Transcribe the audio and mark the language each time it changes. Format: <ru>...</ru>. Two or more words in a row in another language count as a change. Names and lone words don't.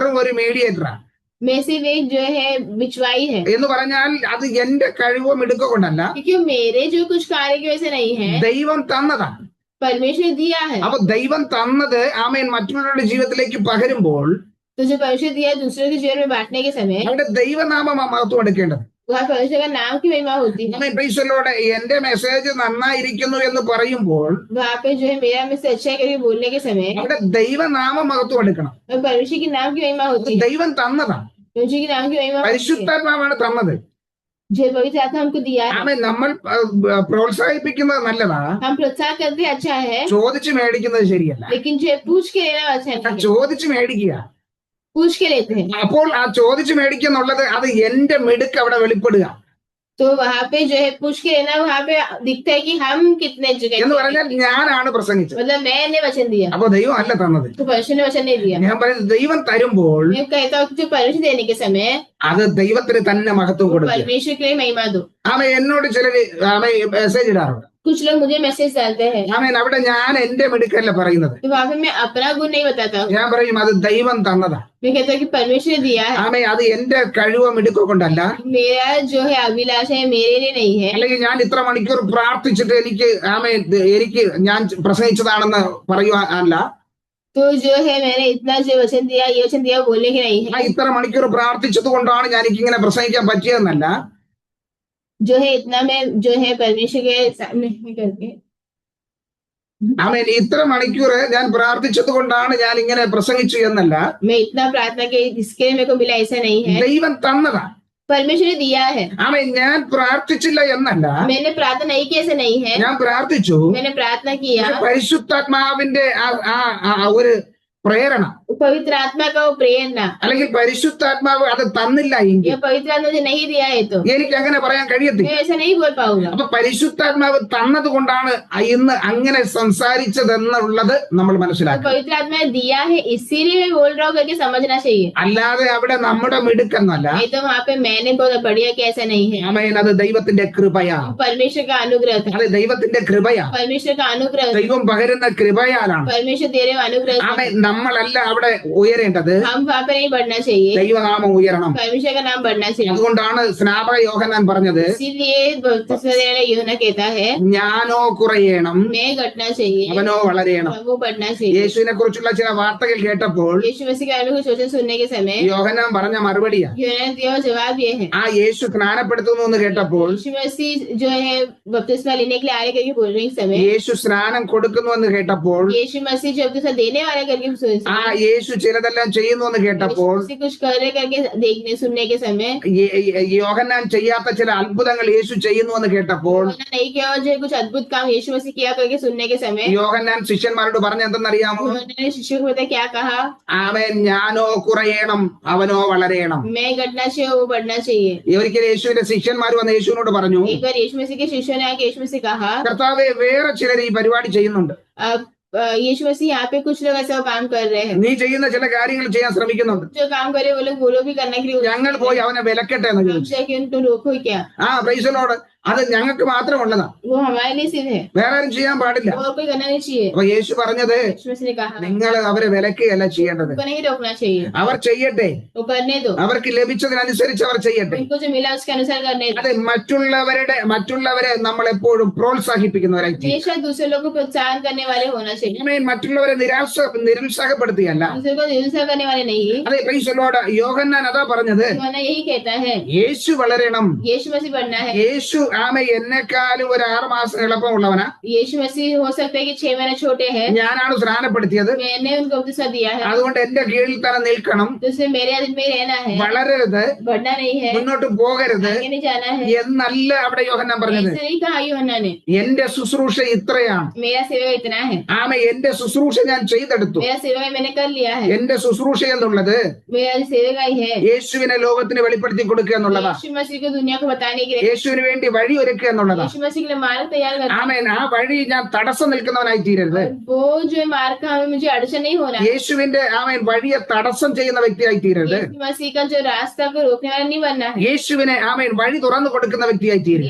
<ml>ഞാൻ വെറും ഒരു മീഡിയേറ്ററാണ്.</ml> <hi>में सिर्फ एक जो है बिचवाई है,</hi> <ml>എന്ന് പറഞ്ഞാൽ അത് എന്റെ കഴിവോ മിടുക്കോ കൊണ്ടല്ല,</ml> <hi>क्योंकि मेरे जो कुछ कार्य की वजह से नहीं है,</hi> <ml>ദൈവം തന്നതാണ്.</ml> <hi>परमेश्वर ने दिया है।</hi> <ml>അപ്പൊ ദൈവം തന്നത് ആമേൻ മറ്റുള്ളവരുടെ ജീവിതത്തിലേക്ക് പകരുമ്പോൾ</ml> <hi>तो जो परमेश्वर दिया है दूसरों के जीवन में बांटने के समय,</hi> <ml>അവിടെ ദൈവനാമം മഹത്വം എടുക്കേണ്ടത്.</ml> <hi>वहाँ परमेश्वर का नाम की महिमा होती है।</hi> <en>Amen praise the Lord.</en> <ml>എന്റെ മെസ്സേജ് നന്നായിരിക്കുന്നു എന്ന് പറയുമ്പോൾ</ml> <hi>वहाँ पे जो है मेरा में से अच्छा है करके बोलने के समय</hi> <ml>അവിടെ ദൈവനാമം മഹത്വം എടുക്കണം.</ml> <hi>और परमेश्वर के नाम की महिमा</hi> <ml>അത്</ml> <hi>होती है।</hi> <ml>ദൈവം തന്നതാണ്,</ml> <hi>परमेश्वर के नाम की महिमा होती है।</hi> <ml>പരിശുദ്ധാത്മാവാണ് തന്നത്.</ml> <hi>जो पवित्र आत्मा हमको दिया है,</hi> <ml>ആമേൻ നമ്മൾ പ്രോത്സാഹിപ്പിക്കുന്നത് നല്ലതാ,</ml> <hi>हम प्रोत्साहन करते हैं, अच्छा है,</hi> <ml>ചോദിച്ചു മേടിക്കുന്നത് ശരിയല്ല.</ml> <hi>लेकिन जो है पूछ के लेना अच्छा नहीं है।</hi> <ml>ചോദിച്ചു മേടിക്കുക.</ml> <hi>पूछ के लेते हैं</hi> <ml>അപ്പോൾ ആ ചോദിച്ചു മേടിക്കുക എന്നുള്ളത് അത് എന്റെ മിടുക്ക് അവിടെ വെളിപ്പെടുക</ml> <hi>तो वहाँ पे जो है पूछ के लेना, वहाँ पे दिखता है कि हम कितने</hi> <ml>എന്ന്</ml> <hi>जगह,</hi> <ml>പറഞ്ഞാൽ ഞാനാണ് പ്രസംഗിച്ചത്.</ml> <hi>मतलब मैंने वचन दिया</hi> <ml>അപ്പൊ ദൈവം അല്ല തന്നത്.</ml> <hi>तो परमेश्वर ने वचन नहीं दिया।</hi> <ml>ഞാൻ പറയുന്നത് ദൈവം തരുമ്പോൾ</ml> <hi>मैं कहता हूँ कि जो परमेश्वर देने के समय</hi> <ml>അത് ദൈവത്തിന് തന്നെ മഹത്വം കൊടുക്കുക.</ml> <hi>परमेश्वर के लिए महिमा दो।</hi> <ml>ആമേൻ എന്നോട് ചിലര് ആമേൻ മെസ്സേജ് ഇടാറുണ്ട്.</ml> <hi>कुछ लोग मुझे मैसेज डालते हैं,</hi> <ml>ആമേൻ അവിടെ ഞാൻ എന്റെ മിടുക്കല്ല പറയുന്നത്.</ml> <hi>तो वहाँ पे मैं अपना गुण नहीं बताता हूँ,</hi> <ml>ഞാൻ പറയും അത് ദൈവം തന്നതാ.</ml> <hi>मैं कहता हूँ कि परमेश्वर ने दिया है।</hi> <ml>ആമേൻ അത് എന്റെ കഴിവോ മിടുക്കോ കൊണ്ടല്ല,</ml> <hi>मेरा जो है अभिलाष है मेरे लिए नहीं है,</hi> <ml>അല്ലെങ്കിൽ ഞാൻ ഇത്ര മണിക്കൂർ പ്രാർത്ഥിച്ചിട്ട് എനിക്ക് ഞാൻ പ്രസംഗിച്ചതാണെന്ന് പറയുവാനല്ല,</ml> <hi>तो जो है मैंने इतना जो वचन दिया, ये वचन दिया बोलने के नहीं</hi> <ml>ഞാൻ</ml> <hi>है,</hi> <ml>ഇത്ര മണിക്കൂർ പ്രാർത്ഥിച്ചത് കൊണ്ടാണ് ഞാൻ എനിക്കിങ്ങനെ പ്രസംഗിക്കാൻ പറ്റിയതെന്നല്ല.</ml> <hi>जो है इतना मैं जो है परमेश्वर के सामने करके,</hi> <ml>ആമേൻ ഇത്ര മണിക്കൂർ ഞാൻ പ്രാർത്ഥിച്ചത് കൊണ്ടാണ് ഞാൻ ഇങ്ങനെ പ്രസംഗിച്ചു എന്നല്ല,</ml> <hi>मैं इतना प्रार्थना के इसके लिए मेरे को मिला ऐसा नहीं है,</hi> <ml>ദൈവം തന്നതാ.</ml> <hi>परमेश्वर ने दिया है।</hi> <ml>ആമേൻ ഞാൻ പ്രാർത്ഥിച്ചില്ല എന്നല്ല,</ml> <hi>मैंने प्रार्थना नहीं की ऐसा नहीं है,</hi> <ml>ഞാൻ പ്രാർത്ഥിച്ചു.</ml> <hi>मैंने प्रार्थना किया,</hi> <ml>പരിശുദ്ധാത്മാവിന്റെ ഒരു പ്രേരണ</ml> <hi>पवित्र आत्मा का वो प्रेरणा,</hi> <ml>അല്ലെങ്കിൽ പരിശുദ്ധാത്മാവ് അത് തന്നില്ല എങ്കിൽ</ml> <hi>या पवित्र आत्मा मुझे नहीं दिया है तो</hi> <ml>എനിക്ക് അങ്ങനെ പറയാൻ കഴിയത്തില്ല.</ml> <hi>मैं ऐसा नहीं बोल पाऊंगा।</hi> <ml>അപ്പൊ പരിശുദ്ധാത്മാവ് തന്നത് കൊണ്ടാണ് ഇന്ന് അങ്ങനെ സംസാരിച്ചതെന്നുള്ളത് നമ്മൾ</ml> <hi>तो</hi> <ml>മനസ്സിലാക്കണം.</ml> <hi>पवित्र आत्मा ने दिया है इसीलिए मैं बोल रहा हूँ करके समझना चाहिए,</hi> <ml>അല്ലാതെ അവിടെ നമ്മുടെ മിടുക്കെന്നല്ല.</ml> <hi>नहीं तो वहाँ पे मैंने बहुत बढ़िया कि ऐसा नहीं है,</hi> <ml>ആമേൻ അത് ദൈവത്തിന്റെ കൃപയാ.</ml> <hi>परमेश्वर का अनुग्रह था,</hi> <ml>അത് ദൈവത്തിന്റെ കൃപയാ.</ml> <hi>परमेश्वर का अनुग्रह था,</hi> <ml>ദൈവം പകരുന്ന കൃപയാലാണ്.</ml> <hi>परमेश्वर दे रहे अनुग्रह था।</hi> <ml>ആമേൻ നമ്മളല്ല അവിടെ ഉയരേണ്ടത്,</ml> <hi>हम वहाँ पे नहीं बढ़ना चाहिए,</hi> <ml>ദൈവനാമം ഉയരണം.</ml> <hi>परमेश्वर का नाम बढ़ना चाहिए।</hi> <ml>അതുകൊണ്ടാണ് സ്നാപക യോഹന്നാൻ പറഞ്ഞത്</ml> <hi>इसीलिए बपतिस्मा देने वाला यूहन्ना कहता है</hi> <ml>ഞാനോ കുറയണം</ml> <hi>मैं घटना चाहिए,</hi> <ml>അവനോ വളരെയണം.</ml> <hi>वो बढ़ना चाहिए।</hi> <ml>യേശുവിനെ കുറിച്ചുള്ള ചില വാർത്തകൾ കേട്ടപ്പോൾ</ml> <hi>यीशु मसीह के बारे में कुछ वचन सुनने के समय</hi> <ml>യോഹന്നാൻ പറഞ്ഞ മറുപടിയാ.</ml> <hi>यूहन्ना ने दिया जवाब ये है,</hi> <ml>ആ യേശു സ്നാനപ്പെടുത്തുന്നു എന്ന് കേട്ടപ്പോൾ,</ml> <hi>यीशु मसीह जो है बपतिस्मा लेने के लिए आए करके बोलने के समय,</hi> <ml>യേശു സ്നാനം കൊടുക്കുന്നു എന്ന് കേട്ടപ്പോൾ,</ml> <hi>यीशु मसीह जो बपतिस्मा देने वाले करके</hi> <ml>ആ യേശു ചിലതെല്ലാം ചെയ്യുന്നു എന്ന് കേട്ടപ്പോൾ,</ml> <hi>कुछ कर रहे करके देखने सुनने के समय,</hi> <ml>യോഹന്നാൻ ചെയ്യാത്ത ചില അത്ഭുതങ്ങൾ യേശു ചെയ്യുന്നു എന്ന് കേട്ടപ്പോൾ,</ml> <hi>यूहन्ना नहीं किया और जो कुछ अद्भुत काम यीशु मसीह किया करके सुनने के समय,</hi> <ml>യോഹന്നാൻ ശിഷ്യന്മാരോട് പറഞ്ഞ എന്തെന്നറിയാമോ?</ml> <hi>यूहन्ना ने शिष्यों को बताया क्या कहा,</hi> <ml>അവൻ ഞാനോ കുറയണം അവനോ വളരെയണം.</ml> <hi>मैं घटना चाहिए वो बढ़ना चाहिए।</hi> <ml>ഒരിക്കലും യേശുവിന്റെ ശിഷ്യന്മാർ വന്ന് യേശുവിനോട് പറഞ്ഞു,</ml> <hi>एक बार यीशु मसीह के शिष्यों ने आके यीशु मसीह कहा,</hi> <ml>കർത്താവേ വേറെ ചിലർ ഈ പരിപാടി ചെയ്യുന്നുണ്ട്,</ml> <hi>अब यीशु मसीह यहाँ पे कुछ लोग ऐसा काम कर रहे हैं,</hi> <ml>നീ ചെയ്യുന്ന ചില കാര്യങ്ങൾ ചെയ്യാൻ ശ്രമിക്കുന്നുണ്ട്,</ml> <hi>जो काम करे वो लोग वो लोग भी करने के लिए</hi> <ml>ഞങ്ങൾ പോയി അവനെ വിലക്കട്ടെ എന്ന് ചോദിച്ചു.</ml> <hi>कि उनको रोको क्या,</hi> <ml>ആ പ്രൈസലോട് അത് ഞങ്ങൾക്ക് മാത്രമുള്ളതാ,</ml> <hi>वो हमारे लिए सिर्फ है,</hi> <ml>വേറെ ആരും ചെയ്യാൻ പാടില്ല.</ml> <hi>और कोई करना नहीं चाहिए।</hi> <ml>അപ്പൊ യേശു പറഞ്ഞത്</ml> <hi>यीशु मसीह ने कहा</hi> <ml>നിങ്ങൾ അവരെ വിലക്കുകയല്ല ചെയ്യേണ്ടത്,</ml> <hi>उनको नहीं रोकना चाहिए,</hi> <ml>അവർ ചെയ്യട്ടെ,</ml> <hi>वो करने दो,</hi> <ml>അവർക്ക് ലഭിച്ചതിനനുസരിച്ച് അവർ ചെയ്യട്ടെ.</ml> <hi>उनको जो मिला उसके अनुसार करने दो।</hi> <ml>അതെ മറ്റുള്ളവരെ നമ്മൾ എപ്പോഴും പ്രോത്സാഹിപ്പിക്കുന്നവരായി തീരും.</ml> <hi>हमेशा दूसरे लोगों को प्रोत्साहन करने वाले होना चाहिए,</hi> <ml>ആമേൻ. മറ്റുള്ളവരെ നിരുത്സാഹപ്പെടുത്തിയല്ല.</ml> <hi>दूसरे को निरुत्साह करने वाले नहीं।</hi> <ml>അതെ പ്രൈസലോട് യോഹന്നാൻ അതാ പറഞ്ഞത്,</ml> <hi>यूहन्ना यही कहता है</hi> <ml>യേശു വളരണം.</ml> <hi>यीशु मसीह बढ़ना है।</hi> <ml>യേശു എന്നെക്കാളും ഒരു 6 മാസം എളുപ്പമുള്ളവനാ.</ml> <hi>यीशु मसीह हो सकता है कि 6 महीने छोटे हैं,</hi> <ml>ഞാനാണ് സ്നാനപ്പെടുത്തിയത്,</ml> <hi>मैंने उनको बपतिस्मा दिया है,</hi> <ml>അതുകൊണ്ട് എന്റെ കീഴിൽ തന്നെ നിൽക്കണം,</ml> <hi>तो उसमें मेरे अधीन में रहना है,</hi> <ml>വളരരുത്,</ml> <hi>बढ़ना नहीं है,</hi> <ml>മുന്നോട്ട് പോകരുത്</ml> <hi>आगे नहीं जाना है।</hi> <ml>എന്നല്ല അവിടെ യോഹന്നാൻ പറഞ്ഞത്.</ml> <hi>ऐसे नहीं कहा यूहन्ना ने,</hi> <ml>എന്റെ ശുശ്രൂഷ ഇത്രയാണ്.</ml> <hi>मेरा सेवा इतना है,</hi> <ml>എന്റെ ശുശ്രൂഷ ഞാൻ ചെയ്തെടുത്തു.</ml> <hi>मेरा सेवा मैंने कर लिया है,</hi> <ml>എന്റെ ശുശ്രൂഷ എന്നുള്ളത്</ml> <hi>मेरा सेवा ही है</hi> <ml>യേശുവിനെ ലോകത്തിന് വെളിപ്പെടുത്തി കൊടുക്കുക എന്നുള്ളതാ.</ml> <hi>यीशु मसीह को दुनिया को बताने के लिए,</hi> <ml>യേശുവിന് വേണ്ടി വഴി ഒരുക്കുക എന്നുള്ളതാണ്.</ml> <hi>यीशु मसीह के लिए मार्ग तैयार करना है।</hi> <ml>ആമേൻ. ആ വഴി ഞാൻ തടസ്സം നിൽക്കുന്നവനായി തീരരുത്.</ml> <hi>वो जो मार्ग का हमें मुझे अड़चन नहीं होना है।</hi> <ml>യേശുവിന്റെ ആമേൻ വഴിയെ തടസ്സം ചെയ്യുന്ന വ്യക്തിയായി തീരരുത്.</ml> <hi>यीशु मसीह का जो रास्ता को रोकने वाला नहीं बनना है।</hi> <ml>യേശുവിനെ ആമേൻ വഴി തുറന്നു കൊടുക്കുന്ന വ്യക്തിയായി തീരുക.</ml>